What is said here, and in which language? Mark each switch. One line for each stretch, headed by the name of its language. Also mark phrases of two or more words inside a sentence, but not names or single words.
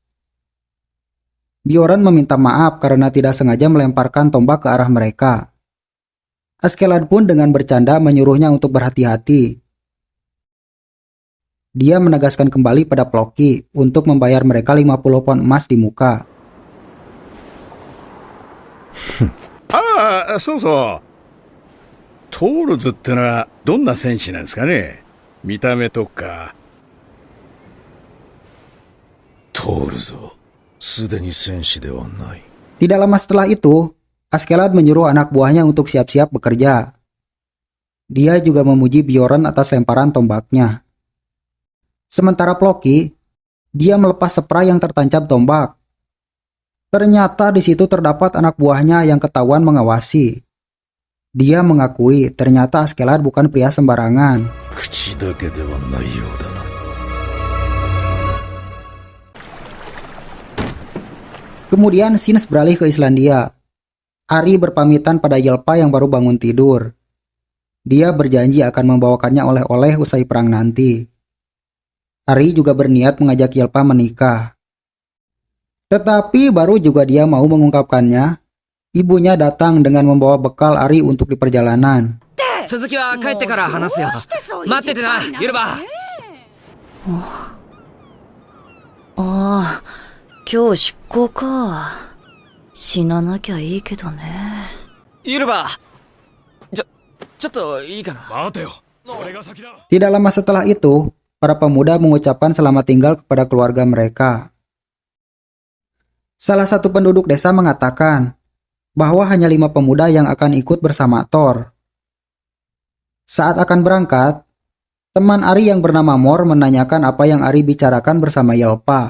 Indonesian: Bjorn meminta maaf karena tidak sengaja melemparkan tombak ke arah mereka. Askeladd pun dengan bercanda menyuruhnya untuk berhati-hati. Dia menegaskan kembali pada Floki untuk membayar mereka 50 pon emas di muka.
Japanese: ああ、そうそう。トールズってのはどんな戦士なんですかね。見た目とか。トールぞ、すでに戦士ではない。
Indonesian: Tidak lama setelah itu, Askeladd menyuruh anak buahnya untuk siap-siap bekerja. Dia juga memuji Bjorn atas lemparan tombaknya. Sementara Floki, dia melepas spray yang tertancap tombak. Ternyata di situ terdapat anak buahnya yang ketahuan mengawasi. Dia mengakui ternyata Askeladd bukan pria sembarangan.
Japanese: 口だけではないようだな。
Indonesian: Kemudian Sins beralih ke Islandia. Ari berpamitan pada Ylpa yang baru bangun tidur. Dia berjanji akan membawakannya oleh-oleh usai perang nanti. Ari juga berniat mengajak Ylpa menikah. Tetapi baru juga dia mau mengungkapkannya, ibunya datang dengan membawa bekal Ari untuk di perjalanan.
Japanese: 続きは帰ってから話すよ。待っててな、ユルバ。ああ、今日出航か。死ななきゃいいけどね。ユルバ。ちょっといいかな。待てよ。俺が先だ。
Indonesian: Tidak lama setelah itu, para pemuda mengucapkan selamat tinggal kepada keluarga mereka. Salah satu penduduk desa mengatakan bahwa hanya 5 pemuda yang akan ikut bersama Thor. Saat akan berangkat, teman Ari yang bernama Mor menanyakan apa yang Ari bicarakan bersama Ylpa.